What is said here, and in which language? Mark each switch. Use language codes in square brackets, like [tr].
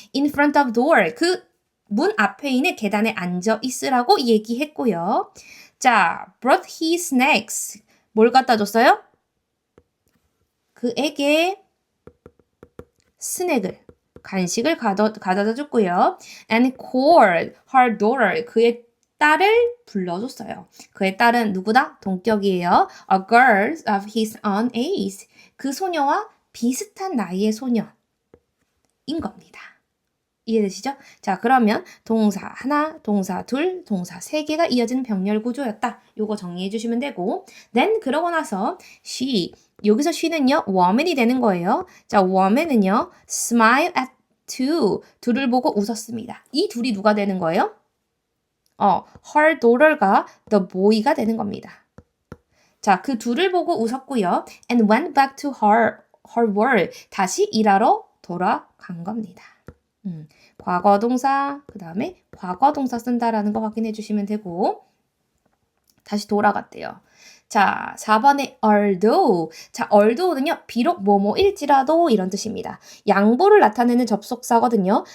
[en] in front of door [ko] 그 문 앞에 있는 계단에 앉아 있으라고 얘기했고요. 자, [en] brought his snacks [ko] 뭘 갖다 줬어요? 그에게 스낵을, 간식을 가져다 줬고요. [en] And called her daughter, [ko] 그의 딸을 불러줬어요. 그의 딸은 누구다? 동격이에요. [en] A girl of his own age. [ko] 그 소녀와 비슷한 나이의 소녀인 겁니다. 이해되시죠? 자, 그러면 동사 하나, 동사 둘, 동사 세 개가 이어지는 병렬 구조였다. 요거 정리해 주시면 되고 then 그러고 나서 she 여기서 she는요 woman이 되는 거예요. 자, woman은요 [en] smile at [ko] 둘을 보고 웃었습니다. 이 둘이 누가 되는 거예요? [en] her daughter [ko] 가 [en] the boy [ko] 가 되는 겁니다. 자, 그 둘을 보고 웃었고요. [en] And went back to her work. [ko] 다시 일하러 돌아간 겁니다. 과거 동사, 그 다음에 과거 동사 쓴다라는 거 확인해 주시면 되고 다시 돌아갔대요. 자, 4번에 although. 자, although는요. 비록 뭐뭐일지라도 이런 뜻입니다. 양보를 나타내는 접속사거든요.